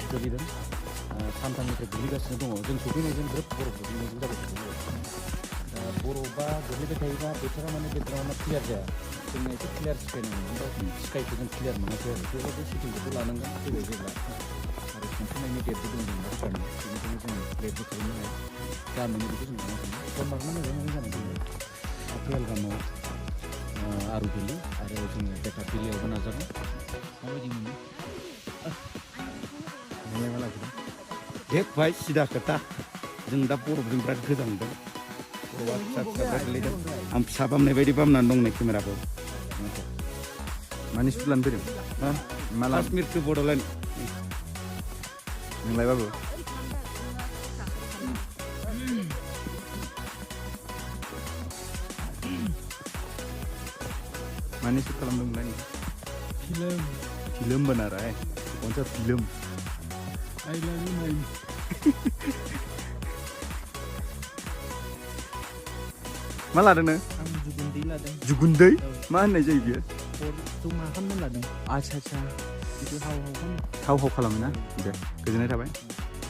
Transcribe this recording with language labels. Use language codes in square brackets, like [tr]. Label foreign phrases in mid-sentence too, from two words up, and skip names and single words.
[brx] गोलैदों सानथामनिफ्राय गोलैगासिनो दङ जों सफैनायजों ग्रोब बरफ गोलैनायजों जाबाय थादों दा बरफआ गोलैबाय थायोबा बोथोरा माने बेकग्राउन्डआ क्लियार जाया जोंनो एसे [en] clear sky [brx] नांगौ ओमफ्राय स्काइखौ जों क्लियार मोनाखै आरो बेबायदि शुटिंखौबो लानांगोन फैबाय जेब्ला आरो खन्थाइनायनि डेटबो दं जोंना सरकारनि बेनिखायनो जोङो लेटबो खालामनो हाया जा मोनो बेखौ जों लानांगोन सनमार्गआ मोजाङै जानाय दङ पेहेलगामाव आरुबिलि आरो जोङो बेटाबिलियावबो नाजागोन माबायदि मोनो देख भाई सिदा खोथा जों दा बरफजों बिराद गोजांदों बरफआ फिसा फिसा बिराद गोलैदों आं फिसा बामनाय बायदि बामनानै दं नै केमेराखौ मानि सुट लानो फैदों माला काश्मीर टु बड'लेण्ड नोंलाय बाबु मानि सुट खालामदोंमोनलाय [hi] फिल्म बना रहा है कौन सा फिल्म [en] I love you, man. [brx] मा लादों नों? आं जुगुन्दै लादों। जुगुन्दै? मा होननाय जायो बियो? थ' मा खालामनो लादों? आच्छा बेखौ हाव खालामो। हाव खालामो ना? दे गोजोननाय थाबाय।